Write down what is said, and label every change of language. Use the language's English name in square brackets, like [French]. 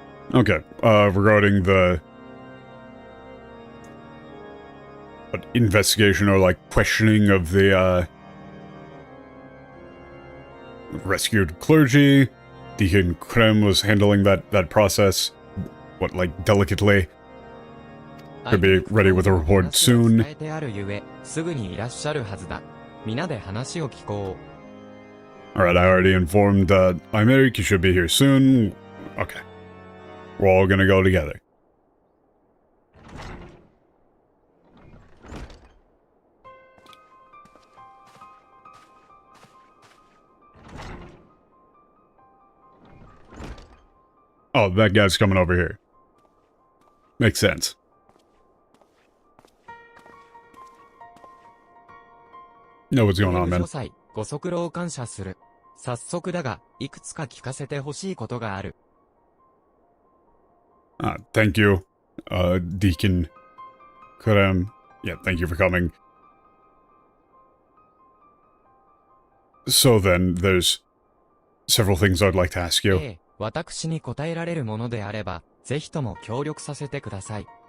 [English] Okay, regarding the investigation or like questioning of the rescued clergy, Deacon Krem was handling that process, like delicately. Could be ready with a report soon. [Japanese] 伝えてあるゆえ、すぐにいらっしゃるはずだ。皆で話を聞こう。 [English] Alright, I already informed Imeric, you should be here soon. Okay. We're all gonna go together. Oh, that guy's coming over here. Makes sense. Know what's going on, man. [Japanese] ご足労感謝する。早速だが、いくつか聞かせてほしいことがある。 [English] Thank you, Deacon Kurem. Yeah, thank you for coming. So then, there's several things I'd like to ask you. [Japanese] ええ、私に答えられるものであれば、ぜひとも協力させてください。